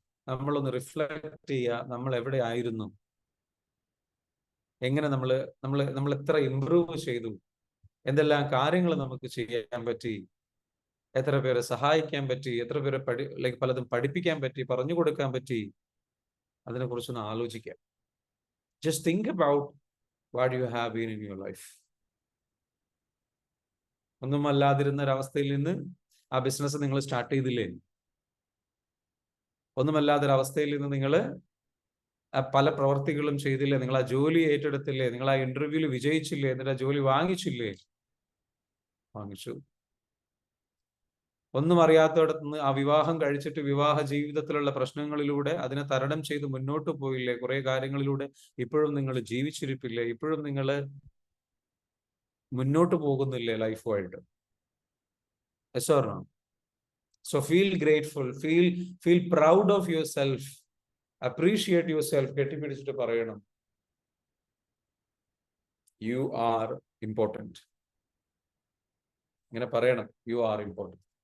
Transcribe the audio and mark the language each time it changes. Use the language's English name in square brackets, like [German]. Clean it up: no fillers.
[Malayalam] നമ്മളൊന്ന് റിഫ്ലക്ട് ചെയ്യുക, നമ്മൾ എവിടെ ആയിരുന്നു, എങ്ങനെ നമ്മൾ എത്ര ഇംപ്രൂവ് ചെയ്തു, എന്തെല്ലാം കാര്യങ്ങൾ നമുക്ക് ചെയ്യാൻ പറ്റി, എത്ര പേരെ സഹായിക്കാൻ പറ്റി, എത്ര പേരെ പലതും പഠിപ്പിക്കാൻ പറ്റി, പറഞ്ഞു കൊടുക്കാൻ പറ്റി. അതിനെ കുറിച്ചൊന്ന് ആലോചിക്കാം. [English] Just think about what you have been in your life. [Malayalam] ഒന്നുമല്ലാതിരുന്ന ഒരവസ്ഥയിൽ നിന്ന് ആ ബിസിനസ് നിങ്ങൾ സ്റ്റാർട്ട് ചെയ്തില്ലേ? ഒന്നുമല്ലാത്തൊരവസ്ഥയിൽ നിന്ന് നിങ്ങൾ പല പ്രവർത്തികളും ചെയ്തില്ലേ? നിങ്ങൾ ആ ജോലി ഏറ്റെടുത്തില്ലേ? നിങ്ങൾ ആ ഇന്റർവ്യൂവിൽ വിജയിച്ചില്ലേ? എന്നിട്ട് ആ ജോലി വാങ്ങിച്ചില്ലേ? വാങ്ങിച്ചു. ഒന്നും അറിയാത്തടത്ത് നിന്ന് ആ വിവാഹം കഴിച്ചിട്ട് വിവാഹ ജീവിതത്തിലുള്ള പ്രശ്നങ്ങളിലൂടെ അതിനെ തരണം ചെയ്ത് മുന്നോട്ട് പോയില്ലേ? കുറെ കാര്യങ്ങളിലൂടെ ഇപ്പോഴും നിങ്ങൾ ജീവിച്ചിരിപ്പില്ലേ? ഇപ്പോഴും നിങ്ങൾ മുന്നോട്ട് പോകുന്നില്ലേ ലൈഫുമായിട്ട്? [English] Yes or no? So feel grateful, feel proud of yourself, appreciate yourself. [Malayalam] കെട്ടിപ്പിടിച്ചിട്ട് പറയണം, [English] you are important. [Malayalam] ഇങ്ങനെ പറയണം, [English] you are important.